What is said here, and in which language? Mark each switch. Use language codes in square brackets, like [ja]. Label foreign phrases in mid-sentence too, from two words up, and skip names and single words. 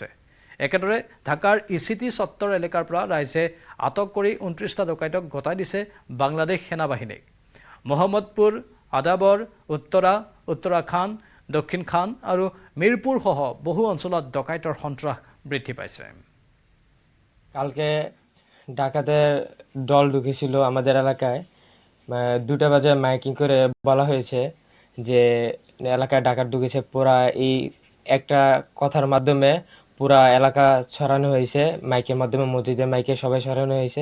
[as] একেদৰে ঢাকাৰ ইচিটি চত্বৰ এলেকাৰ পৰা ৰাইজে আটক কৰি 29টা ডকাইতক গতাই দিছে বাংলাদেশ সেনাবাহিনীক। মহম্মদপুৰ, আদাবৰ, উত্তৰাখান, দক্ষিণ খান আৰু মিৰপুৰ সহ বহু অঞ্চলত ডকাইতৰ সন্ত্ৰাস বৃদ্ধি পাইছে। [bn] কালকে ডাকাতের দল ঢুকেছিল আমাদের এলাকায়। 2টা বাজে মাইকিং করে বলা হয়েছে যে এলাকায় ডাকাত ঢুকেছে। পুরা এই একটা কথার মাধ্যমে পুরা এলাকা ছড়ানো হয়েছে, মাইকের মাধ্যমে মসজিদের মাইকে সবাই ছড়ানো হয়েছে।